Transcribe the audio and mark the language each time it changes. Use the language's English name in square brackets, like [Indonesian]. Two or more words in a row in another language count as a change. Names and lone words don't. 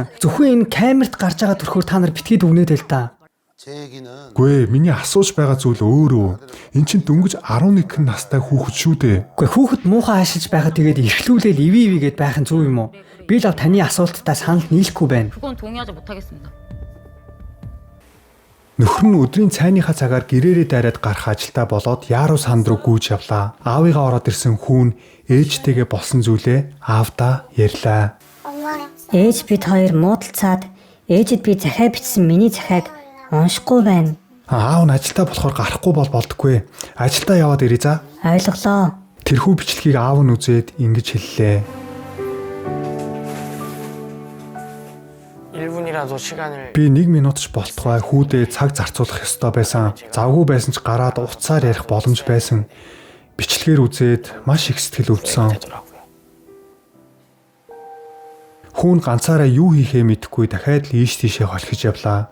[Mongolian] Зөвхөн энэ камерт гарч байгаа төрхөөр та нар битгий дүгнээд л та. Гүй миний асууж байгаа зүйл өөрөө. Эн чинь дөнгөж 11 настай хүүхэд шүү дээ. Гэхдээ хүүхэд муухай ашиж байхад тэгээд эрхлүүлээл ивээгээд байх нь зөв юм уу? Би л таны асуулттай санал нийлэхгүй байна. [Korean] 그건 동의하지 못하겠습니다. [Mongolian] Нөхөр нь өдрийн цайныхаа цагаар гэрээрээ дайраад гарах ажилдаа болоод яаруу санд руу гүйж явлаа. Аавыгаа ороод ирсэн хүүн ээжтэйгээ болсон зүйлээ аавдаа ярьлаа. Ээж бид хоёр муудалцаад ээжэд би захиа бичсэн миний захиаг уншихгүй байна. Аав нь ажилдаа болохоор гарахгүй болдоггүй. Ажилдаа яваад ирээ за. Ойлголоо. Тэрхүү бичлэгийг аав нь үзээд ингэж хэллээ. [Korean] 1분이라도 시간을 [Mongolian] Би 1 минут ч болтугай хүүдээ цаг зарцуулах ёстой байсан. Завгүй байсан ч гараад уцаар ярих боломж байсан. Бичлэгээр үзээд маш их сэтгэл өвдсөн. [Korean] 되더라고요. [Mongolian] Хүүн ганцаараа юу хийхээ мэдэхгүй дахиад л ийш тийшээ холхиж явлаа.